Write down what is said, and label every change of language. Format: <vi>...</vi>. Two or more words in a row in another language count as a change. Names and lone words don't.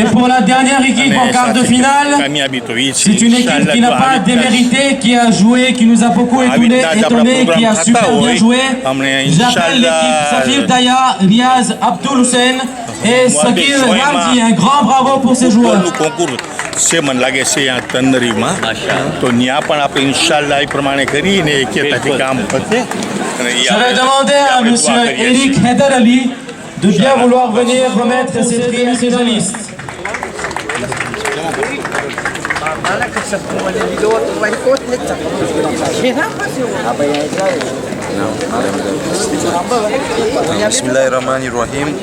<fr>Et pour la dernière équipe en quart de finale,</fr> <gu>કામયાબી તો એ છે</gu> <fr>c'est une équipe qui n'a pas démérité, qui a joué, qui nous a beaucoup étonné, qui a super bien joué. J'appelle l'équipe Safir Daya, Riaz Abdul Hussein et Sagir Ramzi. Un grand bravo pour ces joueurs.</fr> <gu>કોન્કુર છે મને લાગે છે અહીંયા તંદરીમાં તો ત્યાં પણ આપણે ઇન્શાલ્લાહ એ પ્રમાણે કરીને એકતાથી કામ પતે અને</gu> <fr>Je vais demander à monsieur Eric Heder Ali de bien vouloir venir remettre ses prix finalistes.</fr> <ar>Bismillahirrahmanirrahim.</ar>